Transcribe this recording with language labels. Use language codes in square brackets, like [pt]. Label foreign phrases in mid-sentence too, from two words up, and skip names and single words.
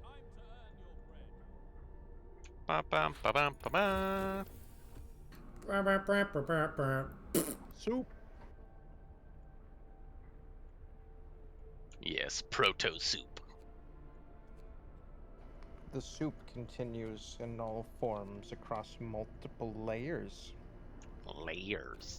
[en] Ba bam ba bam ba ba. Brr, brr, brr, brr, brr, brr. Soup. Yes, proto soup. The soup continues in all forms across multiple layers. Layers.